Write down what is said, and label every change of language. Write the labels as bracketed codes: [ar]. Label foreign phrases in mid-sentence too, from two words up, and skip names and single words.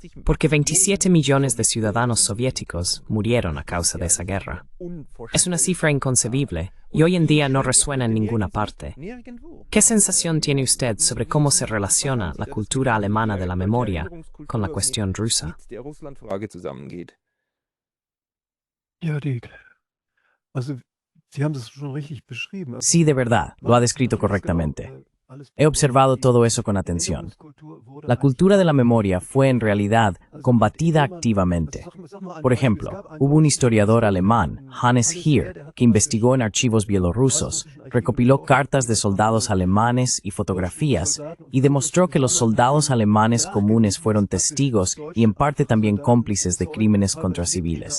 [es] Porque 27 millones de ciudadanos soviéticos murieron a causa de esa guerra. Es una cifra inconcebible, y hoy en día no resuena en ninguna parte. ¿Qué sensación tiene usted sobre cómo se relaciona la cultura alemana de la memoria con la cuestión rusa? [de] Ja, also, Sie haben das schon richtig beschrieben. Also, [es] Sí, de verdad, lo ha descrito correctamente. He observado todo eso con atención. La cultura de la memoria fue en realidad combatida activamente. Por ejemplo, hubo un historiador alemán, Hannes Heer, que investigó en archivos bielorrusos, recopiló cartas de soldados alemanes y fotografías, y demostró que los soldados alemanes comunes fueron testigos y en parte también cómplices de crímenes contra civiles.